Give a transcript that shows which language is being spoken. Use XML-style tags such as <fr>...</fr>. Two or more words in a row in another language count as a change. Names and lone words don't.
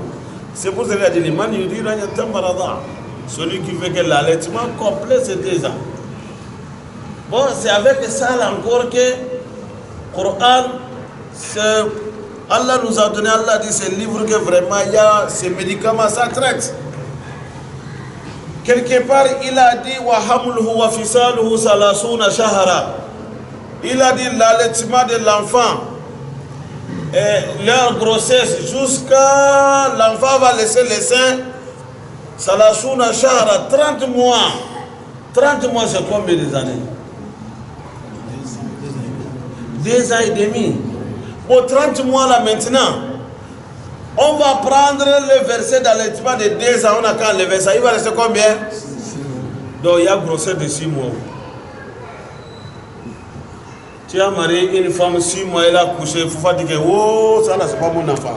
<fr>C'est pour ça qu'il a dit, celui qui veut que l'allaitement complet, c'est 2 ans. Bon, c'est avec ça là encore que Coran, Allah nous a donné, Allah dit, c'est un livre que vraiment, il y a ces médicaments, ça traite. Quelque part, il a dit,</fr> <ar>وحمله وفصاله ثلاثون شهرا.</ar> <fr>Il a dit l'allaitement de l'enfant et leur grossesse jusqu'à l'enfant va laisser les seins,</fr> <ar>ثلاثون شهرا, 30 mois.</ar> <fr>30 mois, c'est combien d'années? 2 ans et demi. Pour 30 mois là maintenant, on va prendre le verset d'allaitement de 2 ans, on a qu'à enlever ça, il va rester combien? Donc il y a grossesse de 6 mois. Tu as marié une femme 6 mois, elle a couché, il faut pas dire que oh, ça là c'est pas mon enfant.</fr>